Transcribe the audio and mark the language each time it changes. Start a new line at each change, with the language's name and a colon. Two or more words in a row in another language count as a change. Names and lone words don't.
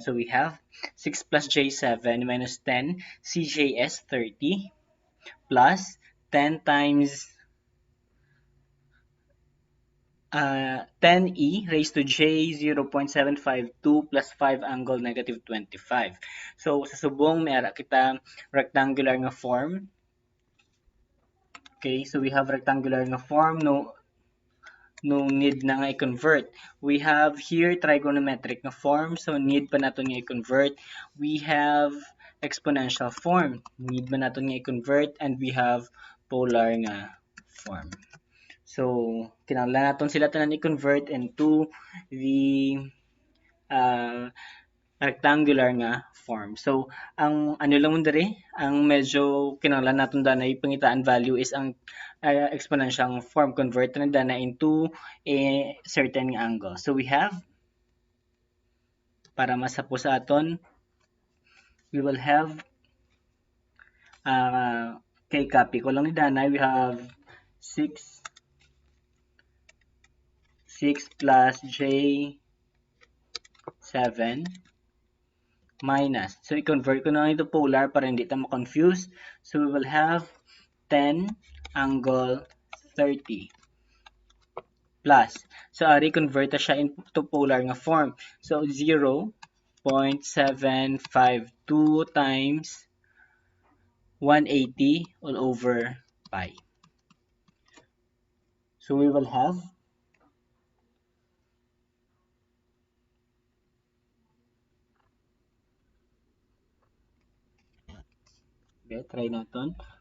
English: So we have 6 plus j7 minus 10 cjs 30 plus 10 times 10e raised to j 0.752 plus 5 angle negative 25. So,
Hiligaynon: sa subong, may ara kita rectangular nga form.
English: Okay, so we have rectangular nga form, no need
Hiligaynon: na nga i-convert.
English: We have here trigonometric nga form, so need
Hiligaynon: pa nato nga i-convert.
English: We have exponential form, need
Hiligaynon: ba nato nga i-convert,
English: and we have polar nga form.
Hiligaynon: So, kinahanglan naton sila tanan i-convert
English: into the rectangular
Hiligaynon: nga form. So, ang ano lang mo diri, ang medyo kinahanglan naton danay pangitaan
English: value is
Hiligaynon: ang
English: exponential form,
Hiligaynon: convert na dana
English: into a certain angle. So, we have,
Hiligaynon: para masapo sa aton,
English: we will have
Hiligaynon: kay copy ko lang ni danay,
English: we have 6 plus j 7 minus. So,
Filipino: i-convert ko na ito polar para hindi tayo ma-confuse.
English: So, we will have 10 angle 30 plus. So, convert na siya into polar nga form. So, 0.752 times 180 all over pi. So, we will have okay, try natin.